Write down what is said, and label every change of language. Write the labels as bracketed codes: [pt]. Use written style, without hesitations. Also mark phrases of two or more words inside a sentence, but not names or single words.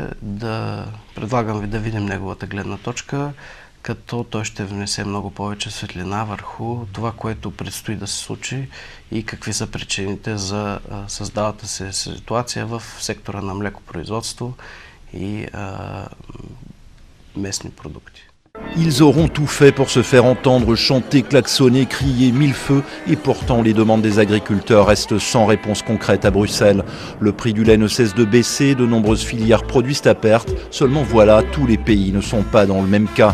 [bg] Предлагам ви да видим неговата гледна точка, като той ще внесе много повече светлина върху това, което предстои да се случи и какви са причините за създалата се ситуация в сектора на млекопроизводство и местни продукти. [fr] Ils auront tout fait pour se faire entendre, chanter, klaxonner, crier mille feux, et pourtant les demandes des agriculteurs restent sans réponse concrète à Bruxelles. Le prix du lait ne cesse de baisser, de nombreuses filières produisent à perte, seulement voilà, tous les pays ne sont pas dans le même cas.